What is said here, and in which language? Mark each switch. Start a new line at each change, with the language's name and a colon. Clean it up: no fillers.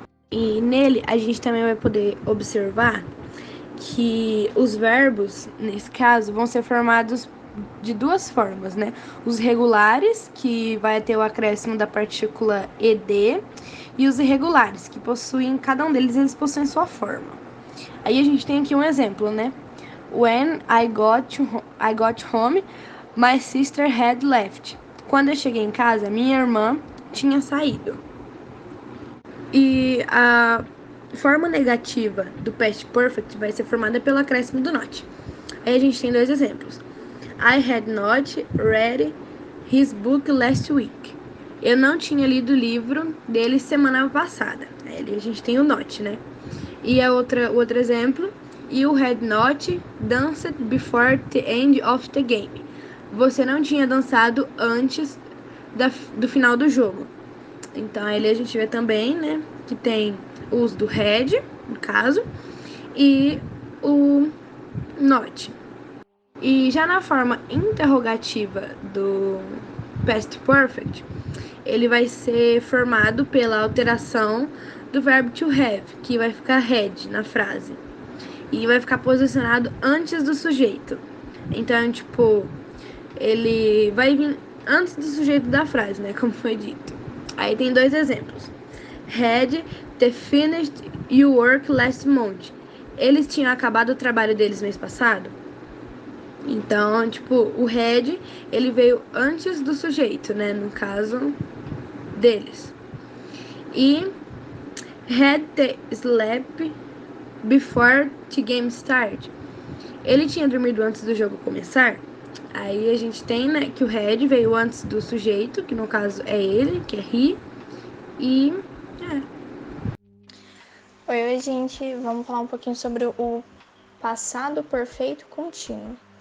Portuguese: E nele a gente também vai poder observar que os verbos, nesse caso, vão ser formados de 2 formas, né? Os regulares, que vai ter o acréscimo da partícula ed, e os irregulares, que possuem, cada um deles, eles possuem sua forma. Aí a gente tem aqui um exemplo, né?
English: When I got home, my sister had left.
Portuguese: Quando eu cheguei em casa, minha irmã tinha saído. E a forma negativa do past perfect vai ser formada pelo acréscimo do not. Aí a gente tem 2 exemplos.
English: I had not read his book last week.
Portuguese: Eu não tinha lido o livro dele semana passada. Aí a gente tem o not, né? E o outro exemplo.
English: You had not danced before the end of the game.
Portuguese: Você não tinha dançado antes do final do jogo. Então, aí a gente vê também, né, que tem o uso do had, no caso, e o not. E já na forma interrogativa do past perfect, ele vai ser formado pela alteração do verbo to have, que vai ficar had na frase. E vai ficar posicionado antes do sujeito. Então, tipo, ele vai vir antes do sujeito da frase, né, como foi dito. Aí tem 2 exemplos.
English: Had they finished your work last month?
Portuguese: Eles tinham acabado o trabalho deles mês passado? Então, tipo, o had, ele veio antes do sujeito, né, no caso deles.
English: E had they slept before the game start?
Portuguese: Ele tinha dormido antes do jogo começar? Aí a gente tem, né, que o had veio antes do sujeito, que no caso é ele, que é he, e Oi, gente, vamos falar um pouquinho sobre o passado perfeito contínuo.